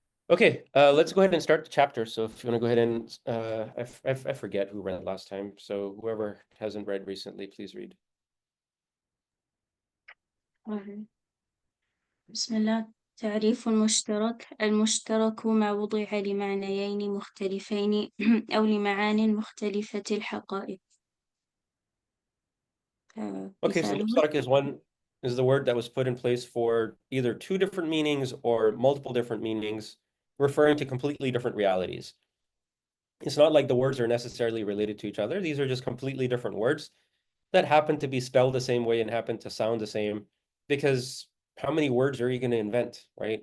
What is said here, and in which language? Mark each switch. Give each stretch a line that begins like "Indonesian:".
English: Okay, let's go ahead and start the chapter. So if you want to go ahead and, I forget who read last time. So whoever hasn't read recently, please read.
Arabic: بسم الله. تعريف المشترك: المشترك ما وضع لمعنيين مختلفين أو لمعان مختلفة الحقائق.
English: Okay, so mushtarak is the word that was put in place for either two different meanings or multiple different meanings, referring to completely different realities. It's not like the words are necessarily related to each other. These are just completely different words that happen to be spelled the same way and happen to sound the same, because how many words are you going to invent, right?